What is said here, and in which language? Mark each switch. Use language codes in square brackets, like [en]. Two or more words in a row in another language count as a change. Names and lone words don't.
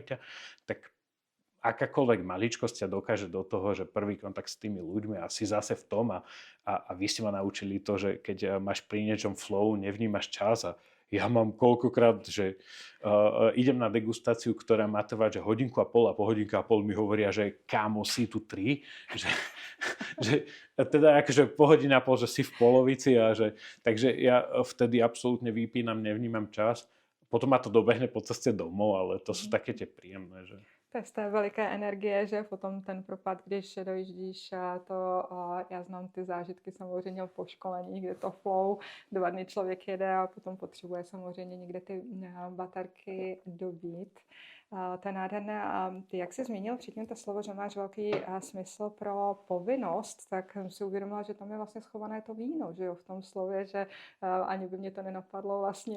[sk] ťa, tak akákoľvek maličkosť ťa dokáže do toho, že prvý kontakt s tými ľuďmi a si zase v tom a vy ste ma naučili to, že keď máš pri niečom flow, nevnímaš čas a ja mám koľkokrát, že idem na degustáciu, ktorá má trvať, že hodinku a po hodinke a pol mi hovoria, že kámo, si tu 3, že teda akože po hodine a pol, že si v polovici takže ja vtedy absolútne vypínam, nevnímam čas. Potom ma to dobehne po ceste domov, ale to sú také tie príjemné, že... [cs] To je z té veliké energie, že potom ten propad, když dojíždíš, já znám ty zážitky samozřejmě po školení, kde to flow, 2 dny člověk jede a potom potřebuje samozřejmě někde ty baterky dobít. To je nádherné. A ty, jak jsi zmínil předtím to slovo, že máš velký smysl pro povinnost, tak jsem si uvědomila, že tam je vlastně schované to víno, že jo, v tom slově, že ani by mě to nenapadlo vlastně.